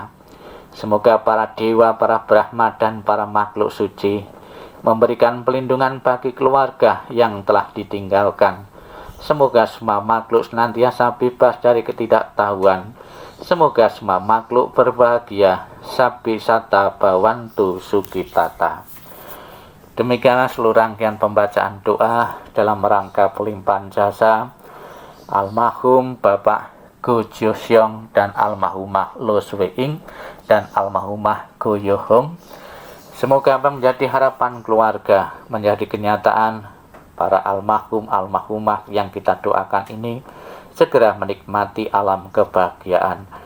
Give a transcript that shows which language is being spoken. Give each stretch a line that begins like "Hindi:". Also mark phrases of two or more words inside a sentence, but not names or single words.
Indonesian: Semoga para dewa, para brahma dan para makhluk suci memberikan pelindungan bagi keluarga yang telah ditinggalkan. Semoga semua makhluk senantiasa bebas dari ketidaktahuan. Semoga semua makhluk berbahagia.
Pali: Sabbi satta bhavantu sukhitata.
Indonesian: Demikianlah seluruh rangkaian pembacaan doa dalam rangka pelimpahan jasa almarhum Bapak Go Jiuxiong dan almarhumah Lo Xiuing dan almarhumah Go Yo-hung. Semoga menjadi harapan keluarga, menjadi kenyataan para almarhum almarhumah yang kita doakan ini segera menikmati alam kebahagiaan.